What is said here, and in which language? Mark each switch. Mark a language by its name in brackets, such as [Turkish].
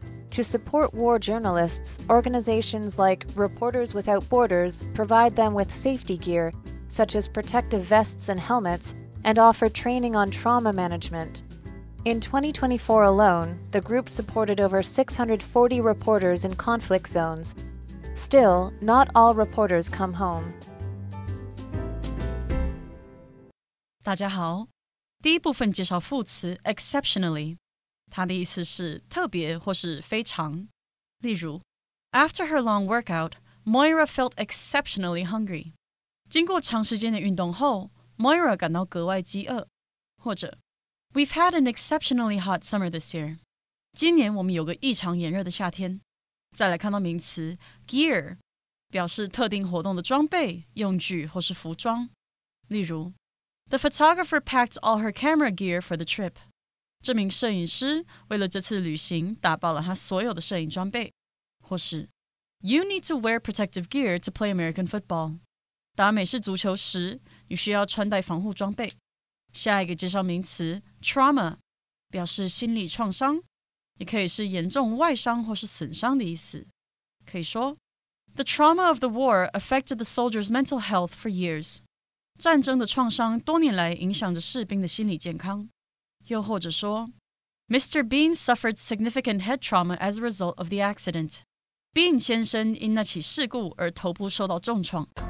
[English] To support war journalists, organizations like Reporters Without Borders provide them with safety gear, such as protective vests and helmets, and offer training on trauma management. In 2024 alone, the group supported over 640 reporters in conflict zones. Still, not all reporters come home. [Chinese] 大家好，第一部分介绍副词 exceptionally， 它的意思是特别或是非常。例如 [English] After her long workout, Moira felt exceptionally hungry. [Chinese] 经过长时间的运动后 Moira 感到格外饥饿。 [English] 或者 We've had an exceptionally hot summer this year. [Chinese] 今年我们有个异常炎热的夏天。再来看到名词 gear， 表示特定活动的装备、用具或是服装。例如 [English] The photographer packed all her camera gear for the trip. [Chinese] 这名摄影师为了这次旅行打包了他所有的摄影装备。或是 [English] You need to wear protective gear to play American football. [Chinese] 打美式足球时，你需要穿戴防护装备。下一个介绍名词 trauma， 表示心理创伤，也可以是严重外伤或是损伤的意思。可以说 [English] The trauma of the war affected the soldiers' mental health for years. [Chinese] 战争的创伤多年来影响着士兵的心理健康。又或者说 Mr. [English] Bean suffered significant head trauma as a result of the accident. [Chinese] Bean 先生因那起事故而头部受到重创。